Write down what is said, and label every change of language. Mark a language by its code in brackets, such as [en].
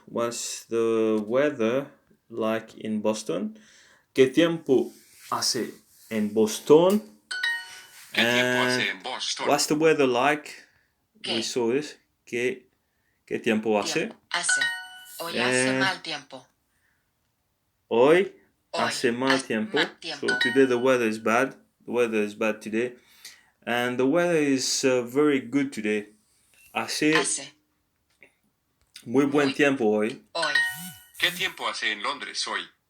[en] What's the weather like in Boston? [es] ¿Qué tiempo hace en Boston? ¿Qué tiempo hace en Boston? [en] What's the weather like? [es] ¿Qué? [en] We saw this. [es] ¿Qué tiempo hace? Hace. Hoy hace mal tiempo. Hoy hace mal tiempo. tiempo. [en] So today the weather is bad. The weather is bad today. And the weather is very good today. [es] Hace muy buen tiempo hoy. Hoy. ¿Qué tiempo hace en Londres hoy?